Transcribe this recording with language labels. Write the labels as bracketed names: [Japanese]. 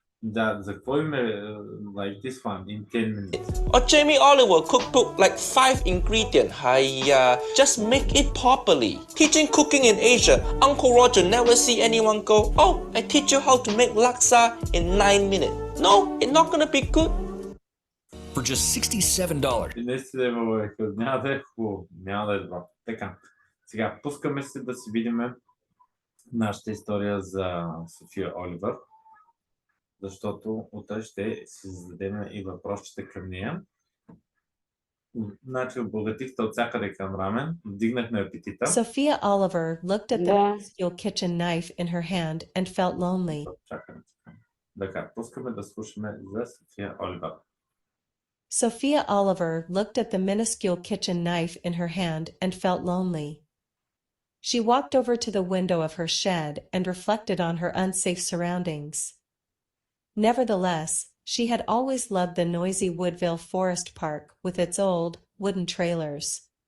[Bulgarian] Да, за какво им е [English] like this one in 10 minutes? Or Jamie Oliver cookbook like 5 ingredients. Hiya, just make it properly. Teaching cooking in Asia, Uncle Roger never see anyone go, oh, I teach you how to make laksa in 9 minutes. No, it's not gonna be good. For just $67. [Bulgarian] И наистина има няма да е хубаво, няма да е добро. Така, сега пускаме се да си видим нашата история за София Оливър, защото утре ще си зададем и въпросчета към нея. Значи обогатихте от всякъде към рамен, вдигнахме апетита. [English] Sophia Oliver looked at the minuscule kitchen knife in her hand and felt lonely. [Bulgarian] Чакаме. Така, пускаме да слушаме за София Оливър. [English] Sophia Oliver looked at the minuscule kitchen knife in her hand and felt lonely. She walked over to the window of her shed and reflected on her unsafe surroundings. Nevertheless, she had always loved the noisy Woodville Forest Park with its old, wooden trailers.